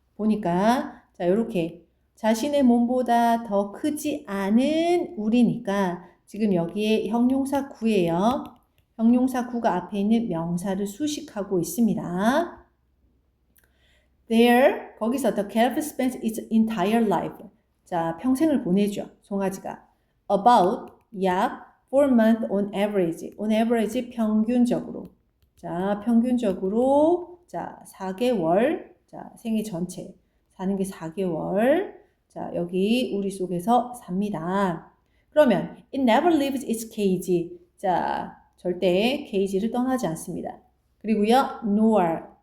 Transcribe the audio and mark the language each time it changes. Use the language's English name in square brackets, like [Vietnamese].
[Korean] 보니까, 자, 요렇게 자신의 몸보다 더 크지 않은 우리니까 지금 여기에 형용사 구예요. 형용사 구가 앞에 있는 명사를 수식하고 있습니다. [English] There, [Korean] 거기서 [English] the calf spends its entire life. [Korean] 자, 평생을 보내죠. 송아지가. [English] About, [Korean] 약 [English] 4 months on average. on average, [Korean] 평균적으로. 자, 평균적으로, 자, 4개월. 자, 생애 전체. 사는 게 4개월. 자, 여기 우리 속에서 삽니다. 그러면 [English] it never leaves its cage. [Korean] 자, 절대 케이지를 떠나지 않습니다. 그리고요, nor.